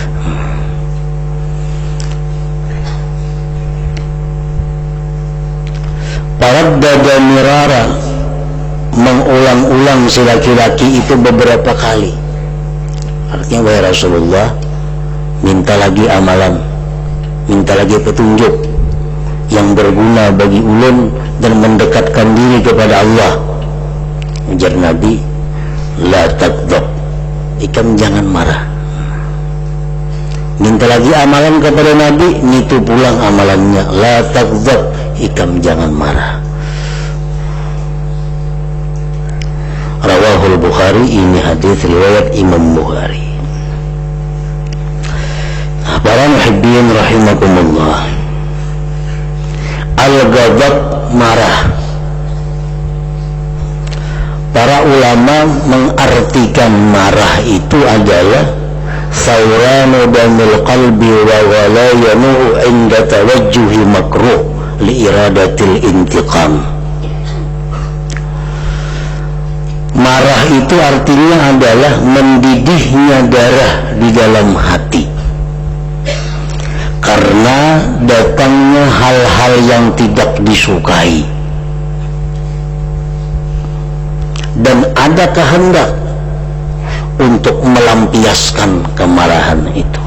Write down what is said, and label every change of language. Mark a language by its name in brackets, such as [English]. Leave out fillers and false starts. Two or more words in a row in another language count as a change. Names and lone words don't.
[Arabic] تردد مرارا, [Indonesian] mengulang-ulang si laki-laki itu beberapa kali. Artinya, wahai Rasulullah, minta lagi amalan, minta lagi petunjuk yang berguna bagi ulun dan mendekatkan diri kepada Allah. [Banjar] Ujar Nabi, [Arabic] لا تغضب, [Banjar] ikam jangan marah. Minta lagi amalan kepada Nabi, itu pulang amalannya, [Arabic] لا تغضب, [Banjar] ikam jangan marah. [Arabic] رواه البخاري, [Indonesian] ini hadis riwayat Imam Bukhari. [Arabic] Para المحبين رحمكم الله، الغضب [Indonesian] marah, Para ulama mengartikan marah itu adalah [Arabic] ثوران دم القلب و غليانه عند توجه مكروه لإرادة الانتقام. [Indonesian] Marah itu artinya adalah mendidihnya darah di dalam hati karena datangnya hal-hal yang tidak disukai, dan ada kehendak untuk melampiaskan kemarahan itu.